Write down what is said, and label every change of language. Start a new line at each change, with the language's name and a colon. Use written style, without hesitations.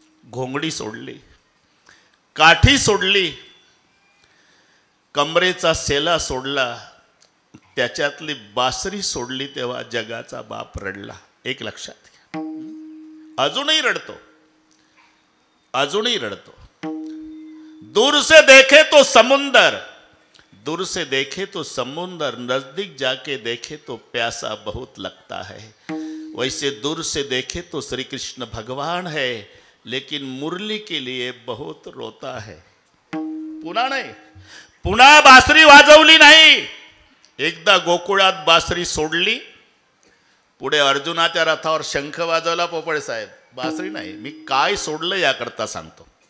Marathi: घोंगडी सोडली, काठी सोडली, कमरेचा सेला सोडला, त्याच्यातली बासरी सोडली. तेव्हा जगाचा बाप रडला. एक लक्षात घ्या. अजूनही रडतो, अजूनही रडतो.
Hindi: दूर से देखे तो समुंदर, दूर से देखे तो समुंदर, नजदीक जाके देखे तो प्यासा बहुत लगता है. वैसे दूर से देखे तो श्री कृष्ण भगवान है, लेकिन मुरली के लिए बहुत रोता है.
Marathi: पुन्हा नाही, पुन्हा बासरी वाजवली नाही. एकदा गोकुळात बासरी सोडली, पुढे अर्जुनाच्या रथावर शंख वाजवला पोपळ साहेब. बासरी नाही. मी काय सोडलं याकरता सांगतो.